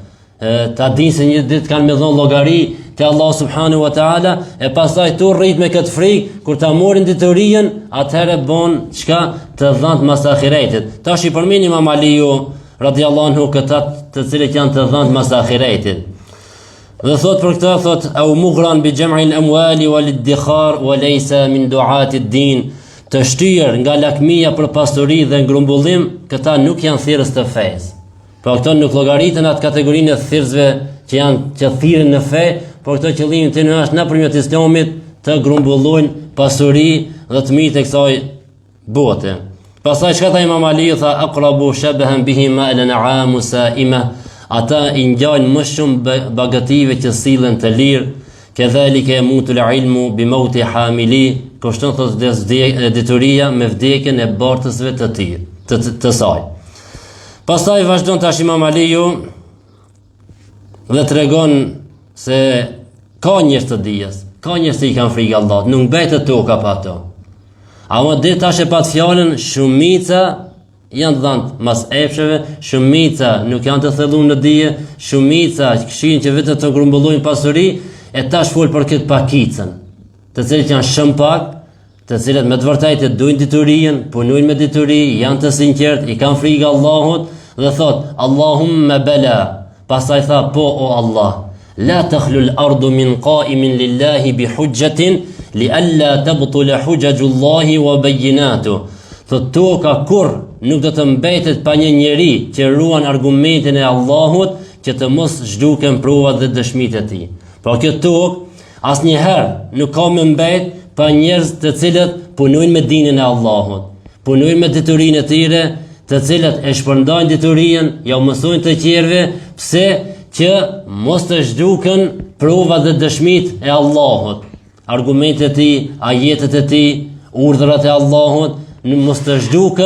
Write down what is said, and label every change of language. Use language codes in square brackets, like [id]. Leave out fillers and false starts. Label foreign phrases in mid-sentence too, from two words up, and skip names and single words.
[sq] Ta dinë se një ditë kanë me dhënë llogari te Allah [ar] سبحانه وتعالى, [sq] e pastaj tu rrit me këtë frikë, kur ta morin diturinë, atëherë bën çka? Të dhënë mas ahiretit. Tash i përmend Imam Aliu [ar] رضي الله عنه [sq] këta të cilët janë të dhënë mas ahiretit. Dhe thot për këta, thot [ar] أو مغرما بجمع الأموال والادخار وليس من دعاة الدين, [sq] të shtyr nga lakmia për pasuri dhe ngrumbullim, këta nuk janë thirrës të fesë. Pra këto nuk llogaritën atë kategorinë e thirrësve që thirren në fe, por këto qëllimi të në është nëpërmjet Islamit të grumbullojnë pasuri dhe të mirë të kësaj bote. Pastaj çka tha Imam Ali, tha [ar] أقرب شبها به ما الأنعام السائمة, [sq] ata i ngjajnë më shumë bagative që sillen të lirë, [ar] كذلك يموت العلم بموت حامليه, [sq] kushton thot detyria me vdekjen e bartësve të tij, të saj. Pastaj vazhdon tash Imam Aliu dhe tregon se ka njerëz të dijes, ka njerëz që i kanë frikë Allahut, nuk mbetet toka pa ato. Ama dhe tash e pat fjalën, shumica janë dhënë mas epsheve, shumica nuk janë të thelluar në dije, shumica kishin që vetë të grumbullojnë pasuri, e tash fol për këtë pakicën, të cilët janë shumë pak, të cilët me të vërtetë duajnë diturinë, punojnë me dituri, janë të sinqertë, i kanë frikë Allahut dhe thot [ar] اللهم بلى, [sq] pastaj tha po o Allah, [ar] لا تخلو الأرض من قائم لله بحجة لئلا تبطل حجج الله وبيناته. [sq] Thot toka kur nuk do të mbetet pa një njeri që ruan argumentin e Allahut, që të mos zhduken provat dhe dëshmitë e tij. Pra kjo tokë asnjëherë nuk ka më mbet pa njerëz të cilët punojnë me dinin e Allahut, punojnë me diturinë e tyre, të cilët e shpërndajnë diturinë, ja mësojnë të tjerëve, pse që mos të zhduken provat dhe dëshmitë e Allahut, argumentet e tij, ajetet e tij, urdhrat e Allahut, mos të zhduken.